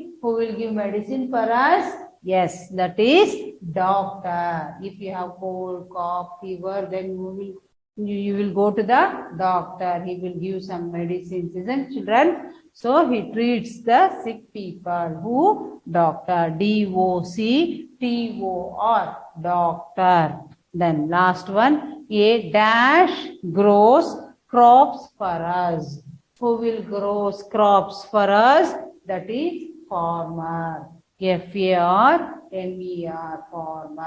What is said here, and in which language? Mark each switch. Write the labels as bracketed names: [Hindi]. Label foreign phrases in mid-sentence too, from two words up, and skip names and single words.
[English] Who will give medicine for us? Yes, that is doctor. If you have cold, cough, fever, then you will go to the doctor. He will give some medicines, isn't children? So he treats the sick people. Who? Doctor. D-O-C-T-O-R. Doctor. Then last one. A dash grows crops for us. Who will grow crops for us? That is farmer. F-A-R-M-E-R, farmer.